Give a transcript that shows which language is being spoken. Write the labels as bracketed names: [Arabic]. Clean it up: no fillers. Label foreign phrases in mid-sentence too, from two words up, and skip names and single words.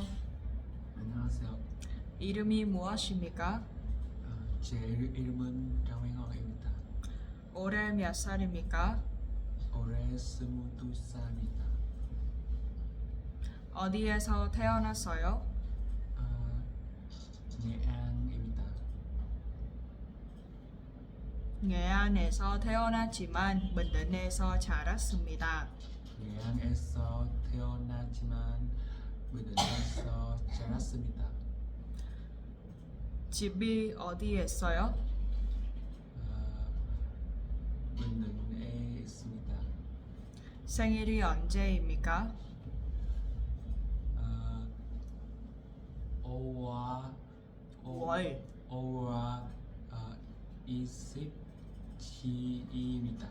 [Korean] 안녕하세요. 이름이 무엇입니까? 제 이름은 장명호입니다. 올해 몇 살입니까? 올해 22살입니다. 어디에서 태어났어요? nghệ an 입니다. nghệ 안에서 태어났지만 bình định 에서 자랐습니다. nghệ安에서 태어났지만 bình định 에서 자랐습니다. 집이 어디에 있어요? bình định 에 있습니다. 생일이 언제입니까? 5월 월. 5월 27일입니다.